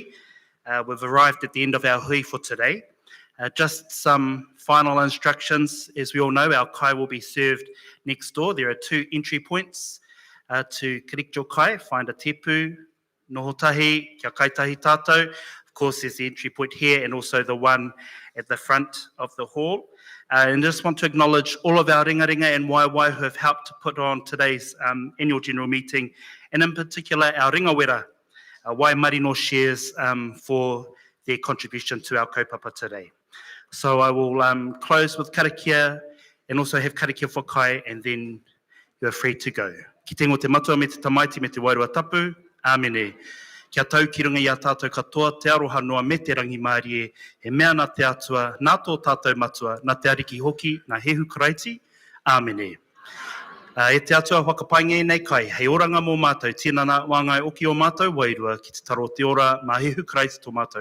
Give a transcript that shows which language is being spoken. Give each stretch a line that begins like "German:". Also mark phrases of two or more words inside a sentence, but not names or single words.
English: We've arrived at the end of our hui for today. Just some final instructions. As we all know, our kai will be served next door. There are 2 entry points to correct your kai. Find a
Māori: tepu, noho tahi, kia kaitahi tātou.
English: Of course, there's the entry point here and also the one at the front of the hall. And I just want to acknowledge all of our ringaringa and waiwai who have helped to put on today's annual general meeting, and in particular our ringawera, Wai Marino shares for their contribution to our kaupapa today. So I will close with karakia and also have
Māori: karakia whakai,
English: and then you are free to go.
Māori: Ki te ngō te matua me te tamaiti me te wairua tapu, āmene. Kia tau ki runga i a tātou katoa, te aroha noa me te rangi mārie, he mea nā te atua, nā tō tātou matua, nā te ariki hoki, nā hehu karaiti, āmene. E te atua whakapainga nei kai, hei oranga mō mātou, tinana wāngai oki o mātou wairua, ki te taro te ora, mā hehu karaiti tō mātou.